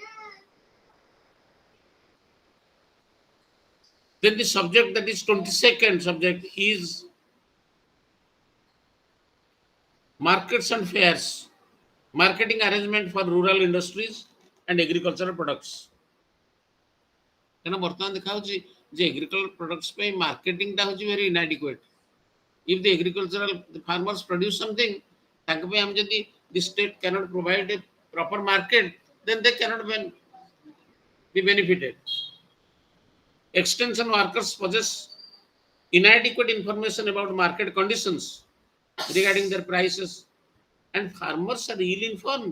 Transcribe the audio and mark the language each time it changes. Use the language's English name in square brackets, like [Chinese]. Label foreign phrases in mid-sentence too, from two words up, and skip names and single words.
[English] Then the subject that is 22nd subject is markets and fairs, marketing arrangement for rural industries and agricultural products. [Odia] କାରଣ ବର୍ତ୍ତମାନ ଦେଖାଯାଉଛି ଯେ [English] agriculture products [Odia] ପାଇଁ ମାର୍କେଟିଂଟା ହେଉଛି [English] very inadequate. If the agricultural farmers produce something, [Odia] ତାଙ୍କ ପାଇଁ ଆମେ ଯଦି [English] the state cannot provide a proper market, then they cannot be benefited. Extension workers possess inadequate information about market conditions regarding their prices, and farmers are ill-informed.